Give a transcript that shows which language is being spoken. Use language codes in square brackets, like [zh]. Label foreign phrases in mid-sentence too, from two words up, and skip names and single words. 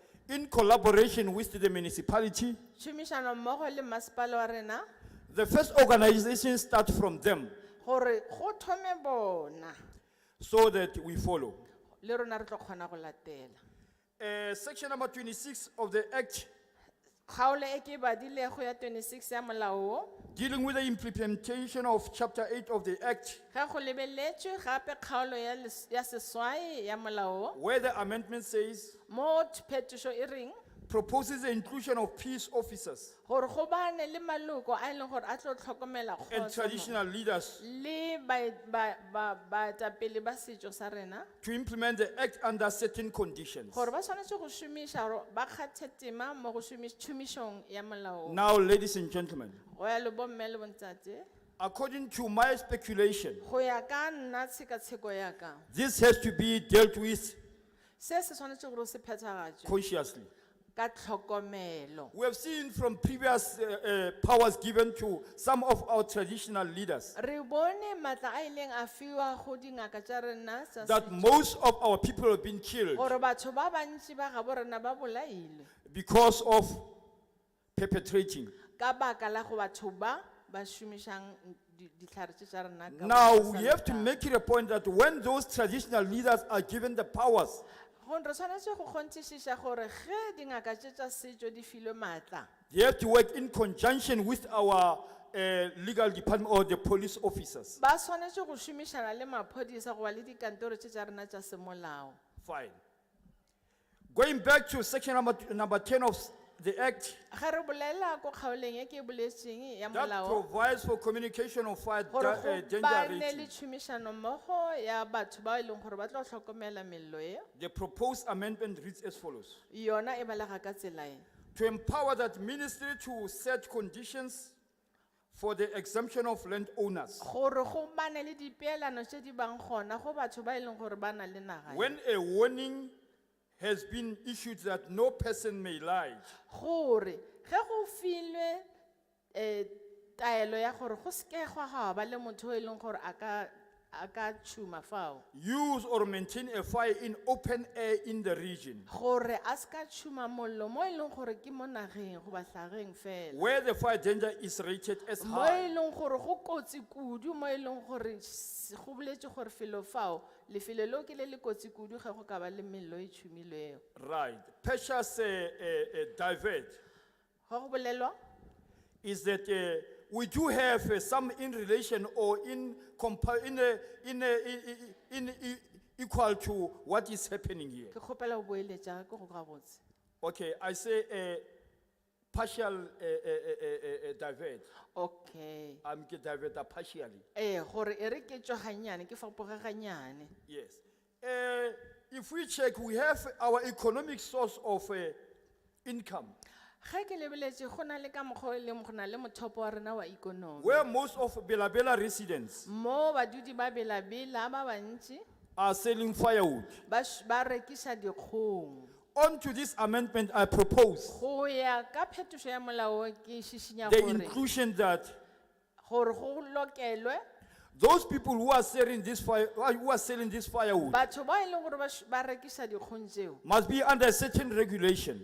[en] in collaboration with the municipality, [nso] tšhomišano mmogo le masepala wa rena [en] the first organization start from them [nso] gore go thome bona [en] so that we follow. [nso] le rona re tlo kgona go latela. [en] Section number 26 of the Act [nso] Kgaolo e ke badilego ya 26 ya molao o, [en] dealing with the implementation of Chapter 8 of the Act, [nso] ga go lebeletšwe gape kgaolo ya seswai ya molao o, [en] where the amendment says, [nso] mo phetišo e reng [en] proposes the inclusion of peace officers [nso] gore go bane le maloko a e leng gore a tlo tlhokomela [en] and [nso] kgotso [en] traditional leaders [nso] le baetapele ba setšo sa rena [en] to implement the Act under certain conditions. [nso] gore ba swanetse go šomiša gore ba kgathe tema mo go tšhomišong ya molao o. [en] Now, ladies and gentlemen, [nso] Go ya le bomme le bontate [en] according to my speculation, [nso] go ya ka nna tshekatsheko ya ka [en] this has to be dealt with [nso] se se swanetse gore o se phethagatšwe [en] consciously. [nso] ka tlhokomelo. [en] We have seen from previous powers given to some of our traditional leaders [nso] Re bone matla a ileng a fiwa go dingaka tša rena tša [en] that [nso] setšo, [en] most of our people have been killed [nso] gore batho ba bantši ba gabo rena ba bolailwe [en] because of perpetrating. [nso] ka baka la go batho ba šomišang dihlare tše tša rena ka [en] Now, [nso] bosa [en] we have to [nso] letlalo. [en] make it a point that when those traditional leaders are given the powers, [nso] Re swanetse go kgonthišiša gore ge dingaka tše tša setšo di filwe maatla [en] they have to work in conjunction with our legal department or the police officers. [nso] ba swanetse go šomišana le maphodisa goba le dikantoro tše tša rena tša semolao. [en] Fine. Going back to section number 10 of the Act, [nso] Ge re bolela ko kgaoleng e ke e boletšeng ya [en] that [nso] molao [en] provides for communication of fire [nso] gore go [en] danger [nso] bane le [en] rating. [nso] tšhomišano mmogo ya batho ba e leng gore ba tlo hlokomela mello e [en] The proposed amendment reads as follows: [nso] yona e balega ka tsela e [en] to empower that ministry to set conditions for the exemption of landowners [nso] gore go bane le dipeelano tše di bang gona go batho ba e leng gore ba na le naga e. [en] when a warning has been issued that no person may lie, [nso] Gore ge go filwe taelo ya gore go seke gwa ba le motho e leng gore a ka tšhuma fao [en] use or maintain a fire in open air in the region [nso] gore a se ka tšhuma mollo mo e leng gore ke mo nageng goba hlageng fela [en] where the fire danger is rated as [nso] mo e [en] high. [nso] leng gore go kotsi kudu mo e leng gore go boletše gore felo fao lefelo leo ke le le kotsi kudu ge go ka ba le mello e tšhumilwego [en] Right. Precious divert [nso] go go bolelwa [en] is that we do have some in relation or in equal to what is happening here. [nso] ke kgopela go boeletša ke go gabotse. [en] Okay, I say partial divert. Okay. I'm get divert partially. [nso] Gore e re ke tšwa gannyane ke fapoge gannyane. [en] Yes. If we check, we have our economic source of income, [nso] Ge ke lebeletše go na le ka mokgwa o e leng go na le mothopo wa rena wa ikonomi [en] where most of Bela residents [nso] mo badudi ba belabela ba bantši [en] are selling firewood. [nso] ba rekiša dikgong. [en] On to this amendment, I propose [nso] Go ya ka phetošo ya molao ke šišinya [en] the [nso] gore [en] inclusion that [nso] go lokelwe [en] those people who are selling this firewood [nso] batho ba e leng gore ba rekiša dikgong tšeo [en] must be under certain regulation.